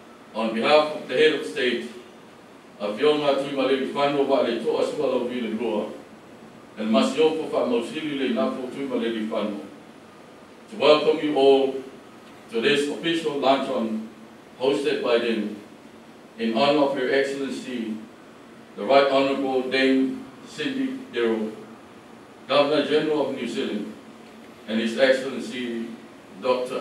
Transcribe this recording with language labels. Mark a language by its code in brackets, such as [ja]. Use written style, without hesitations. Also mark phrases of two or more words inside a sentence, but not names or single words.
[en] On behalf of the head of state, Afioga Tuimalealiifano wa le toa suala vile roa, and Masiopo fa mausili le nafo Tuimalealiifano, to welcome you all to this official luncheon hosted by them in honor of Her Excellency, the Right Honourable Dame Cindy Kiro, Governor General of New Zealand, and His Excellency Dr.